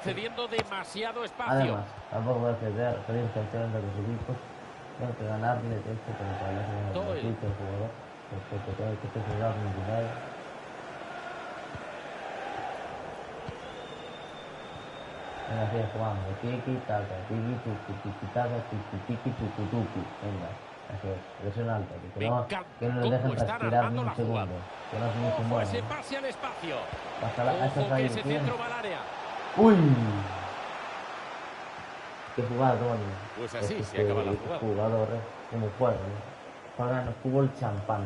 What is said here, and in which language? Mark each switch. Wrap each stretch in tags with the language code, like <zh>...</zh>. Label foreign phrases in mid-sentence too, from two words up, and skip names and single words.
<es>concediendo demasiado espacio. Además, tampoco voy a ceder, pedir campeones de los equipos. Tengo que ganarle, de hecho, como para hablar Todo de el jugador. Porque tengo que ceder mi dinero. Venga, sigue jugando. Tiki, taka, tiki, tuki, tiki, taka, tiki, tiki, tuki, tuki. Venga, así es. Presión alta. Me encanta Que no le cómo dejen están respirar ni armando un la jugada. segundo. Que no se Ojo, muevan. ese pase al espacio. Pásala, esa Ojo que ahí, ese bien. centro va al área. ¡Uy! ¡Qué jugador! Pues así Este se acaba la jugada. jugador, como juega, ¿no? Juegan fútbol champán.</es>